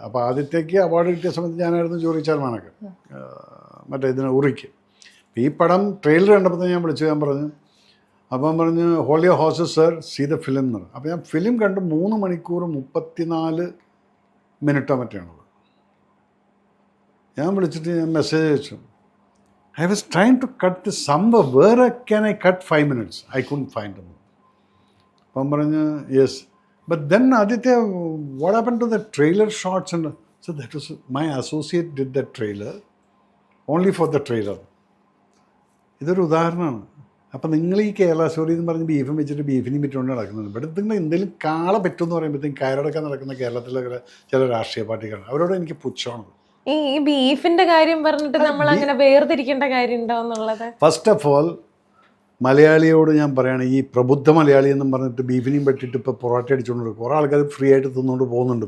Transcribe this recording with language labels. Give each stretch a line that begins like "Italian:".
Malayalam: അപ്പോൾ ആദിത്യയ്ക്ക് അവാർഡ് കിട്ടിയ സമയത്ത് ഞാനായിരുന്നു ജൂറി ചെയർമാനൊക്കെ മറ്റേ ഇതിന് ഉറിക്ക്. ഈ പടം ട്രെയിലർ കണ്ടപ്പോൾ ഞാൻ വിളിച്ചു. ഞാൻ പറഞ്ഞു, അപ്പം പറഞ്ഞ്
English: hold your horses sir, see the film
Malayalam: എന്ന് പറഞ്ഞു. അപ്പോൾ ഞാൻ ഫിലിം കണ്ട് 3 മണിക്കൂർ 34 മിനിറ്റോ മറ്റാണത്. ഞാൻ വിളിച്ചിട്ട് ഞാൻ മെസ്സേജ് അയച്ചു.
English: I was trying to cut this somewhere. Where can I cut 5 minutes? I couldn't find them.
Malayalam: അപ്പം പറഞ്ഞ് yes.
English: But then Aditya, what happened to the trailer shots? And so that was my associate did that trailer only for the trailer.
Malayalam: ഇതൊരു ഉദാഹരണമാണ്. അപ്പം നിങ്ങൾ ഈ Kerala story എന്ന് പറഞ്ഞ് ബീഫും വെച്ചിട്ട് ബീഫിനും വിറ്റുകൊണ്ട് നടക്കുന്നത്. ഇവിടെ നിങ്ങൾ എന്തെങ്കിലും കാള പറ്റുമെന്ന് പറയുമ്പോഴത്തേക്കും കയറടക്കാൻ നടക്കുന്ന കേരളത്തിലെ ചില രാഷ്ട്രീയ പാർട്ടികളാണ്. അവരോട് എനിക്ക് പുച്ഛമാണ്. ഈ ബീഫിന്റെ കാര്യം പറഞ്ഞിട്ട് നമ്മൾ അങ്ങനെ വേർതിരിക്കേണ്ട കാര്യം ഉണ്ടോ എന്നുള്ളത്?
English: first of all
Malayalam: മലയാളിയോട് ഞാൻ പറയുകയാണ്, ഈ പ്രബുദ്ധ മലയാളി എന്നും പറഞ്ഞിട്ട് ബീഫിനെയും പറ്റിയിട്ട് ഇപ്പോൾ പൊറോട്ട അടിച്ചുകൊണ്ട് കുറേ ആൾക്കാർ ഫ്രീ ആയിട്ട് തിന്നുകൊണ്ട് പോകുന്നുണ്ട്.